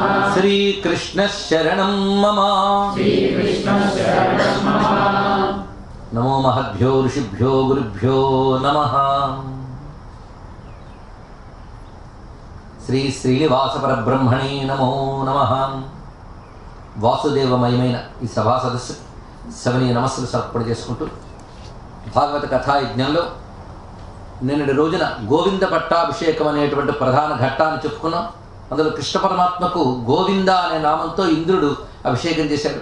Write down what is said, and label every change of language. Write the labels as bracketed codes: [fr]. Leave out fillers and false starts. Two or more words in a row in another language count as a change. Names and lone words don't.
[sa] श्री कृष्ण शरणं मम। श्री कृष्ण शरणं मम। नमो महद्भ्यो ऋषिभ्यो गुरुभ्यो नमः। श्री श्रीनिवास परब्रह्मणे नमो नमः। [te] వాసుదేవమయమైన ఈ సభా సదస్సు సవనీయ నమస్సులు సమర్పణ చేసుకుంటూ భాగవత కథా యజ్ఞంలో నిన్నటి రోజున గోవింద పట్టాభిషేకం అనేటువంటి ప్రధాన ఘట్టాన్ని చెప్పుకున్నాం. అందులో కృష్ణ పరమాత్మకు గోవింద అనే నామంతో ఇంద్రుడు అభిషేకం చేశాడు.